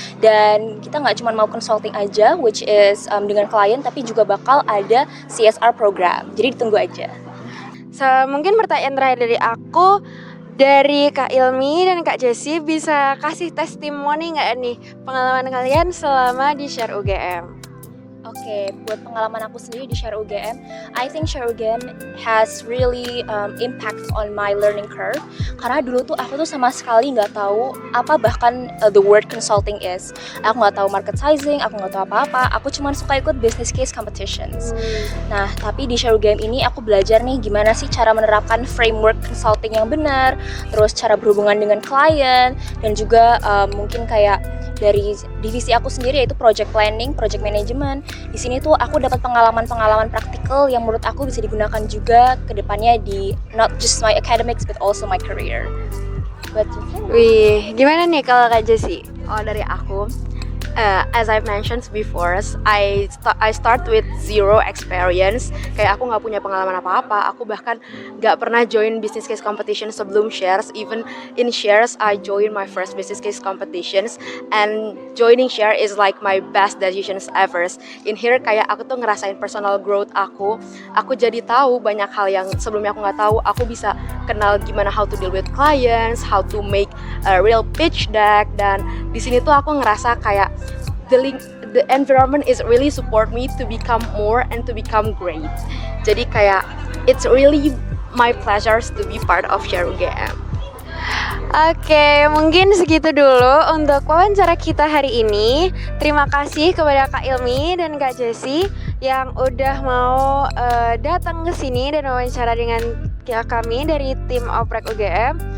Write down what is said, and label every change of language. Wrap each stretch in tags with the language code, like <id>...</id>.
<id>Dan kita nggak cuma mau consulting aja, which is dengan klien, tapi juga bakal ada CSR program. Jadi ditunggu aja. Mungkin pertanyaan terakhir dari aku, dari Kak Ilmi dan Kak Jessie, bisa kasih testimoni nggak nih pengalaman kalian selama di Share UGM? Oke, buat pengalaman aku sendiri</id> <en>di Share UGM, I think Share UGM has really impact on my learning curve.</en> <id>Karena dulu tuh aku tuh sama sekali nggak tahu apa bahkan</id> <en>the word consulting is.</en> <id>Aku nggak tahu market sizing, aku nggak tahu apa-apa. Aku cuma suka ikut business case competitions. Nah, tapi di Share UGM ini aku belajar nih gimana sih cara menerapkan framework consulting yang benar, terus cara berhubungan dengan klien, dan juga mungkin kayak dari divisi aku sendiri yaitu project planning, project management. Di sini tuh aku dapat pengalaman-pengalaman praktikal yang menurut aku bisa digunakan juga ke depannya di</id> <en>not just my academics but also my career. But</en> <id>Wih, gimana nih kalau Kak Jessie? Kalau dari aku,</id> <en>as I've mentioned before, I start with zero experience.</en> <id>Kayak aku nggak punya pengalaman apa-apa. Aku bahkan nggak pernah join business case competition sebelum Shares.</id> <en>Even in Shares, I join my first business case competitions. And joining Share is like my best decisions ever. In here</en> <id>kayak aku tuh ngerasain personal growth aku. Aku jadi tahu banyak hal yang sebelumnya aku nggak tahu. Aku bisa kenal gimana</id> <en>how to deal with clients, how to make a real pitch deck.</en> <id>Dan di sini tuh aku ngerasa kayak</id> <en>the environment is really support me to become more and to become great.</en> <id>Jadi kayak</id> <en>it's really my pleasure to be part of Share UGM.</en> <id>Oke, mungkin segitu dulu untuk wawancara kita hari ini. Terima kasih kepada Kak Ilmi dan Kak Jessie yang udah mau datang ke sini dan wawancara dengan kami dari tim Oprek UGM.</id>